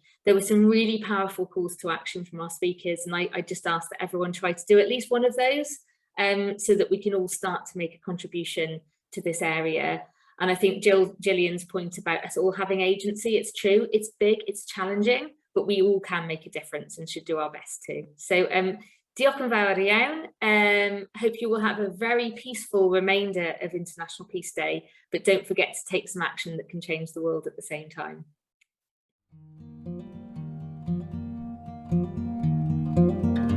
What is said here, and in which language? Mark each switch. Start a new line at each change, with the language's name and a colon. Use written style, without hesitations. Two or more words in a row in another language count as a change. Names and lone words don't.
English: There were some really powerful calls to action from our speakers, and I just ask that everyone try to do at least one of those so that we can all start to make a contribution to this area. And I think Gillian's point about us all having agency, it's true, it's big, it's challenging, but we all can make a difference and should do our best too.
Welsh: So diolch yn fawr iawn.
English: Hope you will have a very peaceful remainder of International Peace Day, but don't forget to take some action that can change the world at the same time.